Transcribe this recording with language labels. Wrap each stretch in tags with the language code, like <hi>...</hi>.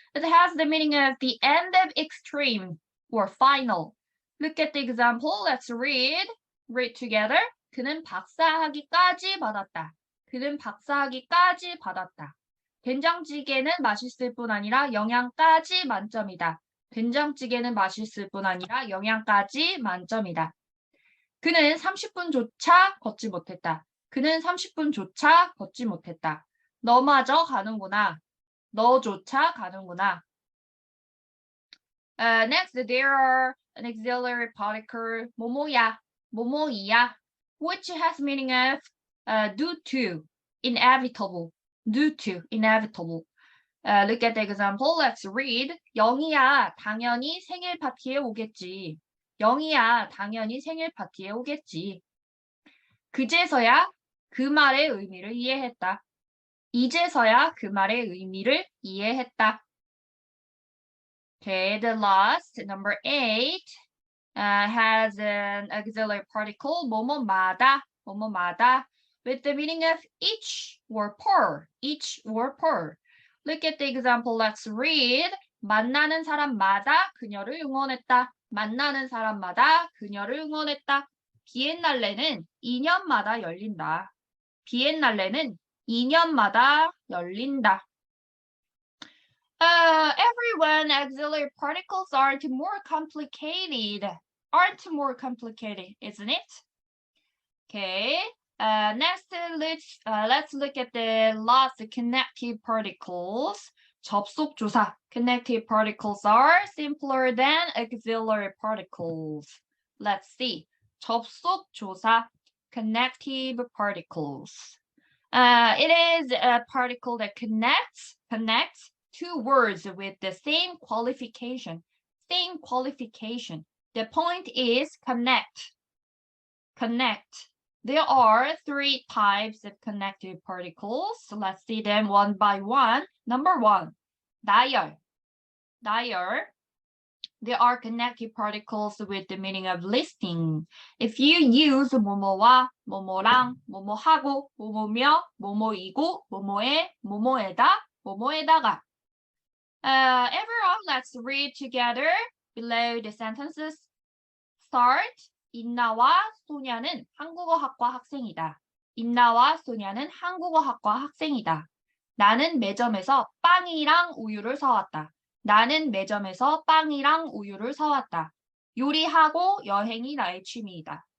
<en>It has the meaning of the end of extreme or final. Look at the example. Let's read. Read together.</en> <ko>그는 박사학위까지 받았다. 그는 박사학위까지 받았다. 된장찌개는 맛있을 뿐 아니라 영양까지 만점이다. 된장찌개는 맛있을 뿐 아니라 영양까지 만점이다. 그는 30분조차 걷지 못했다. 그는 30분조차 걷지 못했다. 너마저 가는구나. 너조차 가는구나.</ko> <en>Next, there are an auxiliary particle 뭐뭐야, 뭐뭐이야, which has meaning of due to, inevitable, due to, inevitable. Look at the example. Let's read.</en> <ko>영희야, 당연히 생일 파티에 오겠지. 영희야, 당연히 생일 파티에 오겠지. 그제서야 그 말의 의미를 이해했다. 이제서야 그 말의 의미를 이해했다.</ko> <en>Okay, the last, number 8, has an auxiliary particle, 뭐뭐마다, 뭐뭐마다, with the meaning of each or per, each or per. Look at the example. Let's read.</en> <ko>만나는 사람마다 그녀를 응원했다. 만나는 사람마다 그녀를 응원했다. 비엔날레는 2년마다 열린다. 비엔날레는 2년마다 열린다.</ko> <en>Everyone, auxiliary particles aren't more complicated. Aren't more complicated, isn't it? Okay. Next, let's look at the last connective particles.</en> <ko>접속조사.</ko> <en>Connective particles are simpler than auxiliary particles. Let's see. 접속조사. Connective particles. It is a particle that connects two words with the same qualification. Same qualification. The point is connect. Connect. There are 3 types of connective particles. So let's see them one by one. Number 1, 나열. 나열. There are connective particles with the meaning of listing. If you use 뭐뭐와, 뭐뭐랑, 뭐뭐하고, 뭐뭐며, 뭐뭐이고, 뭐뭐에, 뭐뭐에다, 뭐뭐에다가. Everyone, let's read together below the sentences. Start.</en> <ko>인나와 소냐는 한국어학과 학생이다. 인나와 소냐는 한국어학과 학생이다. 나는 매점에서 빵이랑 우유를 사왔다. 나는 매점에서 빵이랑 우유를 사왔다. 요리하고 여행이 나의 취미이다.</ko>